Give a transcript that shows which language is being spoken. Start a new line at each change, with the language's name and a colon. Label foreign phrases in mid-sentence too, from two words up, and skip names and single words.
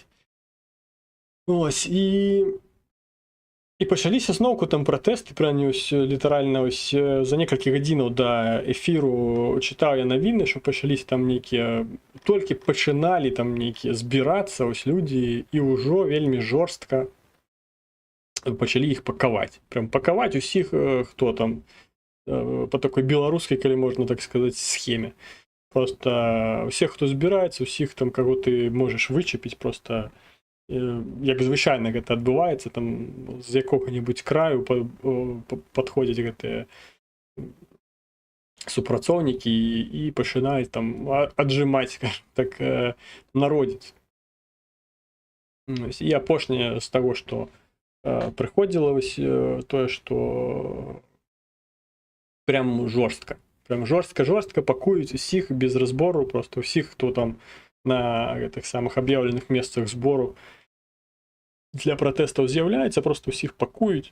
Belarusian: Ось, і пачаліся зноўку там пратэсты, літаральна за некалькі гадзінаў да эфіру чытаў я навіны, што пачаліся там нейкія, толькі пачыналі там нейкія збірацца людзі, і ўжо вельмі жорстка пачалі іх пакаваць. Прям пакаваць усіх, хто там па такой беларускай, калі можна так сказаць, схеме.
Ukrainian: Просто всіх, хто збирається, усіх там, кого ти можеш вичепити, просто як звичайно
Belarusian: гэта адбываецца, там з якога-небудзь краю падходзяць гэтыя супрацоўнікі і пачынаюць там аджымаць, скажем так, народзіць. І апошняе з таго, што прыходзіла тое, што прям жорстка пакуюць усіх без разбору, просто ўсіх, хто там на гэтых самых аб'яўленых месцах збору для пратэстаў з'яўляецца, просто ўсіх пакуюць.